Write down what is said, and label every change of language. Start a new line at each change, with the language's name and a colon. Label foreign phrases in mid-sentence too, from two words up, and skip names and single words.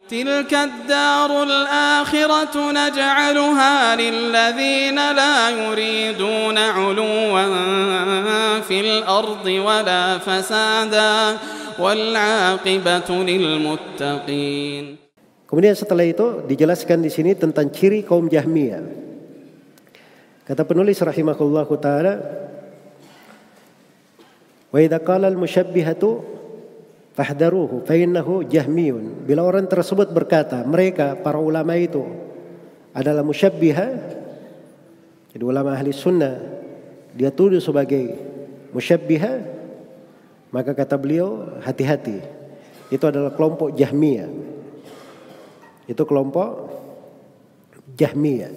Arabic: تلك الدار الآخرة نجعلها للذين لا يريدون علوا في الأرض ولا فسادا والعاقبة للمتقين.
Indonesian: Kemudian setelah itu dijelaskan di sini tentang ciri kaum Jahmiyah. Kata penulis
Arabic: رحمه الله تعالى, وإذا قال المشبهة فاحذره فإنه جهمي.
Indonesian: Bila orang tersebut berkata, mereka para ulama itu adalah musyabbiha, jadi ulama ahli sunnah dia tuduh sebagai musyabbiha, maka kata beliau hati-hati, itu adalah kelompok Jahmiyah. Itu kelompok Jahmiyah.